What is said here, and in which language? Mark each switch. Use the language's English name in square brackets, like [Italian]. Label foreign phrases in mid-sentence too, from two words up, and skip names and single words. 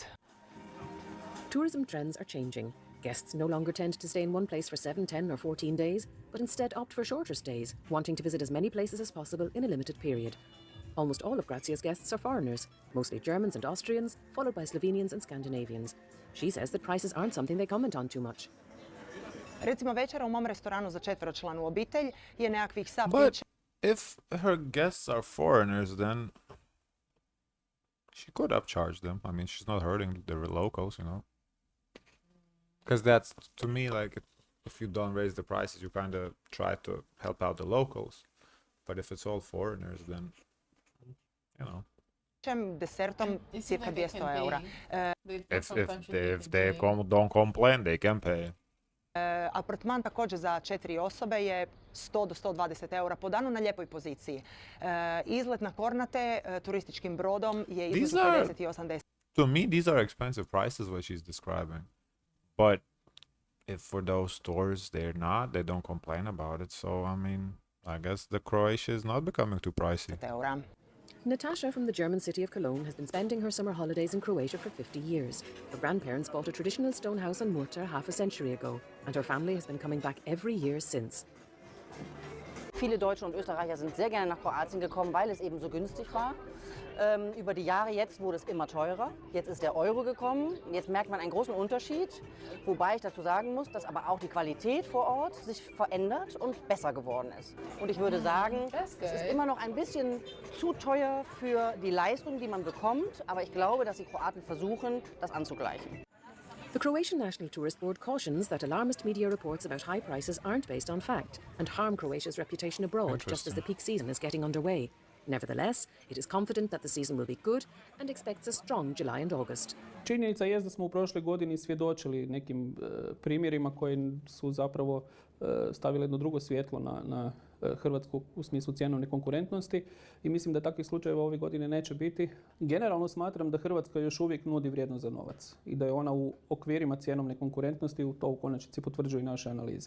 [English] Tourism trends are changing. Guests no longer tend to stay in one place for 7, 10 or 14 days, but instead opt for shorter stays, wanting to visit as many places as possible in a limited period. Almost all of Grazia's guests are foreigners, mostly Germans and Austrians, followed by Slovenians and Scandinavians. She says that prices aren't something they comment on too much. [Croatian] Recimo večera u mom restoranu za 4-članu obitelj je nekakvih sat. [English] But if her guests are foreigners, then she could upcharge them. I mean, she's not hurting the locals, Because that's, to me, like, if you don't raise the prices, you kind of try to help out the locals. But if it's all foreigners, then, [Croatian] Desertom cirka 200 eura. [English] If they don't complain, they can pay. [Croatian] Apartman također za 4 osobe je 100 do 120 eura po danu na lijepoj poziciji. Izlet na Kornate turističkim brodom je između 50 i 80. [English] To me, these are expensive prices what she's describing. But if for those stores they don't complain about it. So, I mean, I guess the Croatia is not becoming too pricey. [Croatian] Eura. [English] Natasha from the German city of Cologne has been spending her summer holidays in Croatia for 50 years. Her grandparents bought a traditional stone house on Murter half a century ago, and her family has been coming back every year since. [German] Viele Deutsche und Österreicher sind sehr gerne nach Kroatien gekommen, weil es eben so günstig war. Über die Jahre jetzt wurde es immer teurer. Jetzt ist der Euro gekommen. Jetzt merkt man einen großen Unterschied. Wobei ich dazu sagen muss, dass aber auch die Qualität vor Ort sich verändert und besser geworden ist. Und ich würde sagen, es ist immer noch ein bisschen zu teuer für die Leistung, die man bekommt. Aber ich glaube, dass die Kroaten versuchen, das anzugleichen. [English] The Croatian National Tourist Board cautions that alarmist media reports about high prices aren't based on fact and harm Croatia's reputation abroad just as the peak season is getting underway. Nevertheless, it is confident that the season will be good and expects a strong July and August. [Croatian] Činjenica je da smo u prošloj godini svjedočili nekim primjerima koji su zapravo stavili jedno drugo svjetlo na Hrvatsku u smislu cjenovne konkurentnosti i mislim da takvih slučajeva ove godine neće biti. Generalno smatram da Hrvatska još uvijek nudi vrijednost za novac i da je ona u okvirima cjenovne konkurentnosti, u to u konačnici potvrđuju i naše analize.